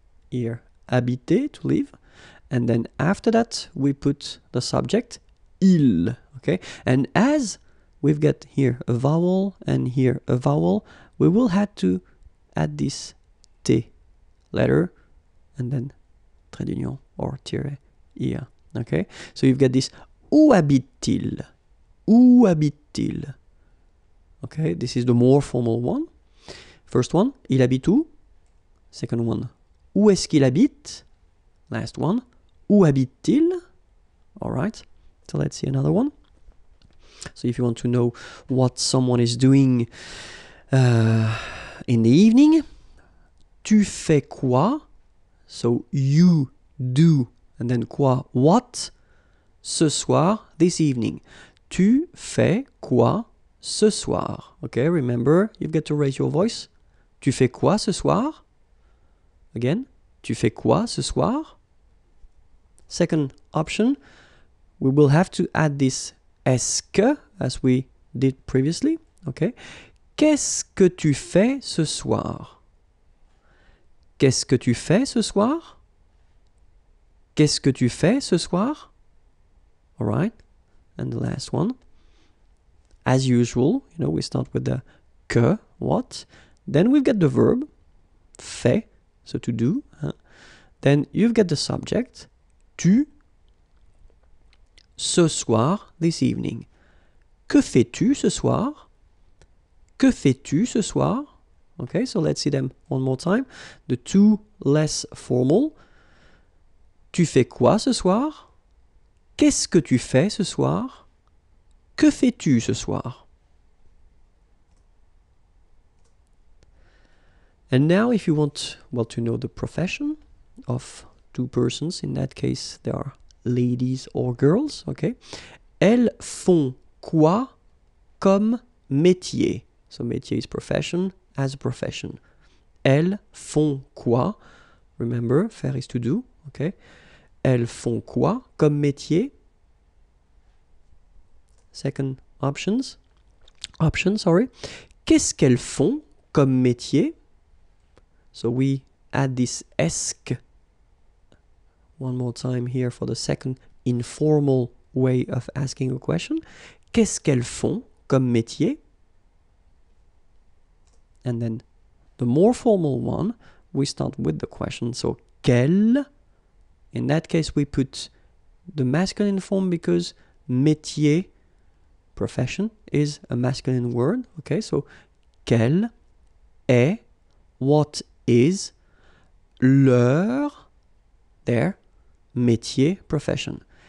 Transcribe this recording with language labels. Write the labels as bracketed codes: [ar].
[en] Here, habiter, to live, and then after that we put the subject, il, okay? And as we've got here a vowel and here a vowel, we will have to add this T letter and then trait d'union or tiret, ir, okay? So you've got this [fr] où habite-t-il? Où habite-t-il? [en] Okay, this is the more formal one. First one, il habite où? Second one, où est-ce qu'il habite? Last one, où habite-t-il? All right, so let's see another one. So if you want to know what someone is doing in the evening, [fr] tu fais quoi? [en] So you do, and then quoi? What? [fr] Ce soir, [en] this evening. [fr] Tu fais quoi ce soir? [en] Okay, remember, you've got to raise your voice. [fr] Tu fais quoi ce soir? Again, tu fais quoi ce soir? [en] Second option, we will have to add this est-ce que, as we did previously. Okay. [fr] Qu'est-ce que tu fais ce soir? Qu'est-ce que tu fais ce soir? Qu'est-ce que tu fais ce soir? [en] All right. And the last one, as usual, you know, we start with the que, what. Then we've got the verb, fais, so to do. Then you've got the subject, tu, ce soir, this evening. [fr] Que fais-tu ce soir? Que fais-tu ce soir? [en] Okay, so let's see them one more time. The two less formal. [fr] Tu fais quoi ce soir? Qu'est-ce que tu fais ce soir? Que fais-tu ce soir? [en] And now if you want, well, to know the profession of two persons, in that case they are ladies or girls, okay? [fr] Elles font quoi comme métier? [en] So métier is profession, as a profession. [fr] Elles font quoi? [en] Remember, faire is to do, okay? [fr] Elles font quoi comme métier? [en] Second option, sorry. [fr] Qu'est-ce qu'elles font comme métier? [en] So we add this esque one more time here for the second informal way of asking a question. [fr] Qu'est-ce qu'elles font comme métier? [en] And then the more formal one, we start with the question. So qu'elles, in that case we put the masculine form because métier, profession, is a masculine word. Okay, so quel est, what is, their métier, profession.